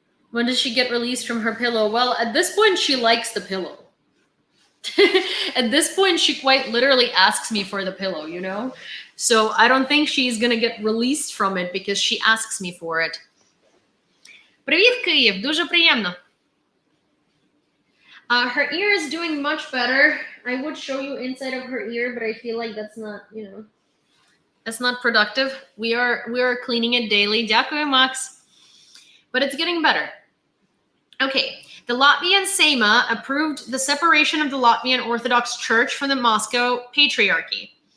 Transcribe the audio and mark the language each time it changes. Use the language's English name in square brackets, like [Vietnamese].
[English] When does she get released from her pillow? Well, at this point, she likes the pillow. At this point, she quite literally asks me for the pillow, you know? So I don't think she's gonna get released from it because she asks me for it. [Ukrainian] Привіт, Київ, дуже приємно. [English] Her ear is doing much better. I would show you inside of her ear, but I feel like that's not, you know, that's not productive. We are cleaning it daily. [Ukrainian] Дякую, [English] Max. But it's getting better. Okay, the Latvian Seima approved the separation of the Latvian Orthodox Church from the Moscow Patriarchy.